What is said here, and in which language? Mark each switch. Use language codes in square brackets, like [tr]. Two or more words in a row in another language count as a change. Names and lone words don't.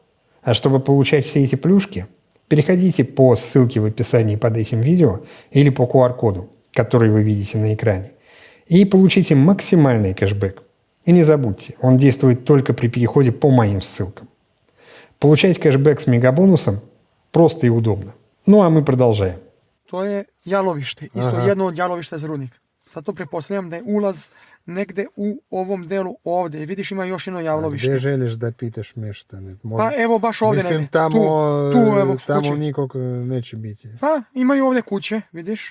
[ru] А чтобы получать все эти плюшки, переходите по ссылке в описании под этим видео или по QR-коду, который вы видите на экране, и получите максимальный кэшбэк. И не забудьте, он действует только при переходе по моим ссылкам. Получать кэшбэк с мегабонусом просто и удобно. Ну а мы продолжаем. [sr] To je jalovište, isto jedno od jalovišta za rudnik. Sad to pretpostavljam da je ulaz negde u ovom delu ovde. Vidiš, ima još jedno jalovište. Gdje želiš da pitaš mještane? Pa evo baš ovdje Mislim, negdje. tamo, tu evo tamo kuće. nikog neće biti. Pa imaju ovdje kuće, vidiš.